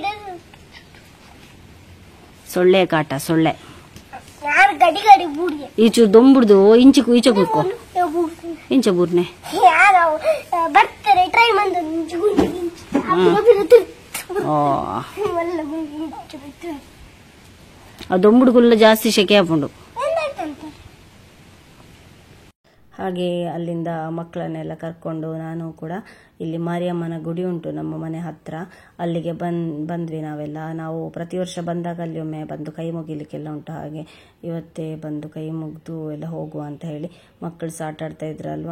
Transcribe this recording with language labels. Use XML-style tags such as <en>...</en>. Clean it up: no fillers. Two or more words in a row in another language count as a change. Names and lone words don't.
<kn>ಸೊಳ್ಳೆ ಕಾಟ,</kn> <tcy>ಸೊಳ್ಳೆ ಈಚು ದೊಂಬುಡ್ದು ಇಂಚು ಈಚ ಕೂಕೋ ಇಂಚ ಬೂರ್ನೆ ದೊಂಬುಡುಗುಲ್ಲ</tcy> <kn>ಜಾಸ್ತಿ ಶೆಕೆ ಹಾಕೊಂಡು. ಹಾಗೆ ಅಲ್ಲಿಂದ ಮಕ್ಕಳನ್ನೆಲ್ಲ ಕರ್ಕೊಂಡು ನಾನು ಕೂಡ ಇಲ್ಲಿ ಮಾರಿಯಮ್ಮನ ಗುಡಿ ಉಂಟು ನಮ್ಮ ಮನೆ ಹತ್ರ, ಅಲ್ಲಿಗೆ ಬಂದ್ವಿ ನಾವೆಲ್ಲ. ನಾವು ಪ್ರತಿ ವರ್ಷ ಬಂದಾಗ ಅಲ್ಲಿ ಒಮ್ಮೆ ಬಂದು ಕೈ ಮುಗಿಲಿಕ್ಕೆಲ್ಲ ಉಂಟು. ಹಾಗೆ ಇವತ್ತೇ ಬಂದು ಕೈ ಮುಗಿದು ಎಲ್ಲ ಹೋಗುವ ಅಂತ ಹೇಳಿ ಮಕ್ಕಳು ಸಹ ಆಟ ಆಡ್ತಾ ಇದ್ರಲ್ವಾ.</kn>